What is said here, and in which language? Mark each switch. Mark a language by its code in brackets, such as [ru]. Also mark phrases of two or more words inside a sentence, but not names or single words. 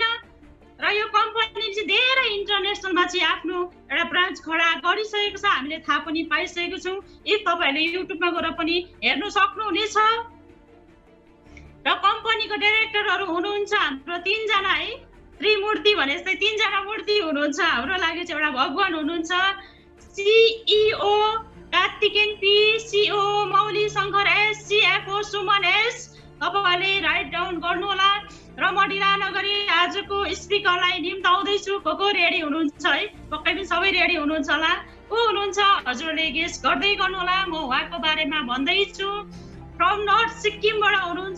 [ne] र यो कम्पनी चाहिँ धेरै इन्टरनेसनलमा चाहिँ आफ्नो एउटा ब्रान्च खडा गरिसकेको छ। हामीले थाहा पनि पाइसकेको छौँ। यदि तपाईहरुले युट्युबमा गएर पनि हेर्न सक्नुहुनेछ। र कम्पनीको डाइरेक्टरहरु हुनुहुन्छ हाम्रो 3 जना है। त्रिमूर्ति भने जस्तै 3 जना मूर्ति हुनुहुन्छ। हाम्रो लागि चाहिँ एउटा भगवान हुनुहुन्छ। CEO कार्तिकेन पी, CEO मौली शंकर एस, CFO सुमन एस। तपाईहरुले [en] write down [ne] गर्नु होला। र म ढिला नगरी आजको स्पिकरलाई निम्ताउँदैछु। को रेडी हुनुहुन्छ है? पक्कै पनि सबै रेडी हुनुहुन्छ होला। को हुनुहुन्छ हजुरले गेस गर्दै गर्नु होला। म उहाँको बारेमा भन्दैछु। [en] from North [ne] सिक्किमबाट हुनुहुन्छ।